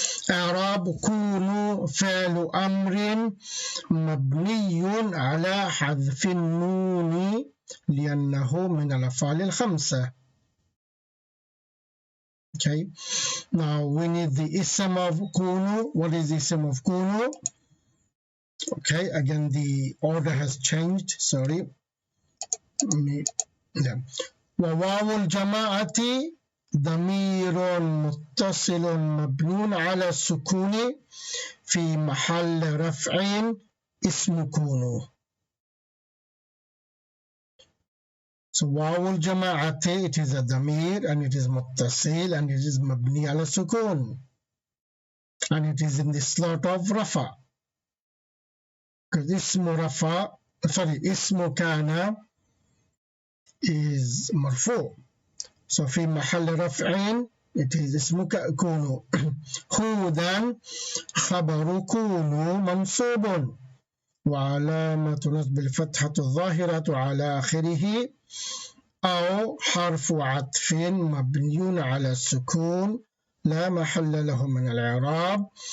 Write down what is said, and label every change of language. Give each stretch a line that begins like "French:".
Arabic: إعراب كونوا فعل أمر مبني على حذف النون لأنه من الأفعال الخمسة.
English: Okay, now we need the ism of كونوا. What is the ism of كونوا? Okay, again the order has changed, sorry.
Arabic: وواو الجماعة ضمير متصل مبني على السكون في محل رفع اسم كونوا.
English: So
Arabic: واو الجماعة,
English: it is a ضمير and it is متصل and it is
Arabic: مبني على السكون
English: and it is in the slot of رفع. Because
Arabic: اسم رفع,
English: sorry,
Arabic: اسم كان
English: is مرفوع.
Arabic: So في محل رفع
English: it is
Arabic: اسم كونوا. هودا خبر كونوا منصوب وعلامة نصب الفتحة الظاهرة على آخره أو حرف عطف مبني على السكون لا محل له من الإعراب.